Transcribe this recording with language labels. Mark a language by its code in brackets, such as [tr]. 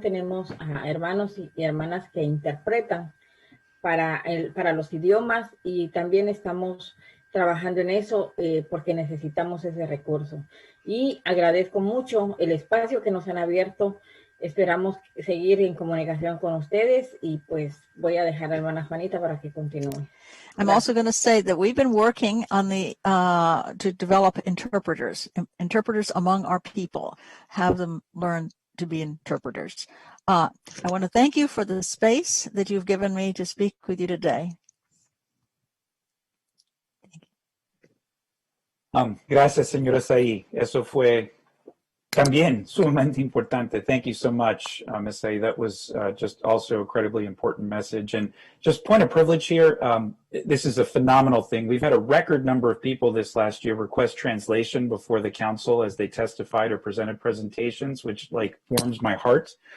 [es] Tenemos a hermanos y hermanas que interpretan para los idiomas, y también estamos trabajando en eso porque necesitamos ese recurso. Y agradezco mucho el espacio que nos han abierto. Esperamos seguir en comunicación con ustedes, y pues voy a dejar a la hermana Juanita para que continúe. [en] I'm also going to say that we've been working on to develop interpreters among our people, have them learn to be interpreters. I want to thank you for the space that you've given me to speak with you today. [es] Gracias, señora Saí. Eso fue también sumamente importante. [en] Thank you so much, Ms. Saí. That was just also a incredibly important message. And just point of privilege here, this is a phenomenal thing. We've had a record number of people this last year request translation before the council as they testified or presented presentations, which warms my heart.